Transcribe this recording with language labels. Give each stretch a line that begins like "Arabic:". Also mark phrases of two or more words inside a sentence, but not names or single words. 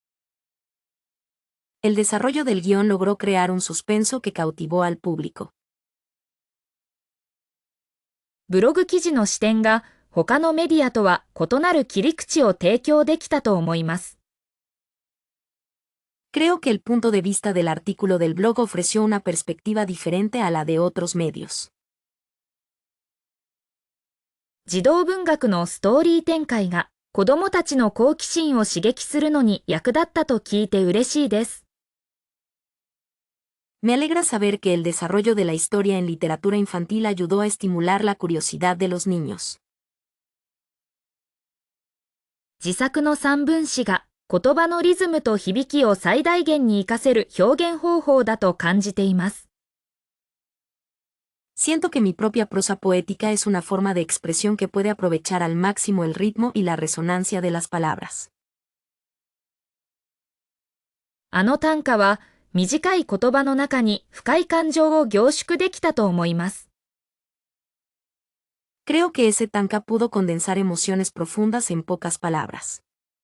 Spanish: El desarrollo del guión logró crear un suspenso que cautivó al público.
Japanese: ブログ記事の視点が他のメディアとは異なる切り口を提供できたと思います。
Spanish: Creo que el punto de vista del artículo del blog ofreció una perspectiva diferente a la de otros medios.
Japanese: 児童文学のストーリー展開が子どもたちの好奇心を刺激するのに役立ったと聞いて嬉しいです。
Spanish: Me alegra saber que el desarrollo de la historia en literatura infantil ayudó a estimular la curiosidad de los niños.
Japanese: 自作の散文詩が言葉のリズムと響きを最大限に活かせる表現方法だと感じています。
Spanish: Siento que mi propia prosa poética es una forma de expresión que puede aprovechar al máximo el ritmo y la resonancia de las palabras.
Japanese: あの短歌は短い言葉の中に深い感情を凝縮できたと思います。
Spanish: Creo que ese tanka pudo condensar emociones profundas en pocas palabras.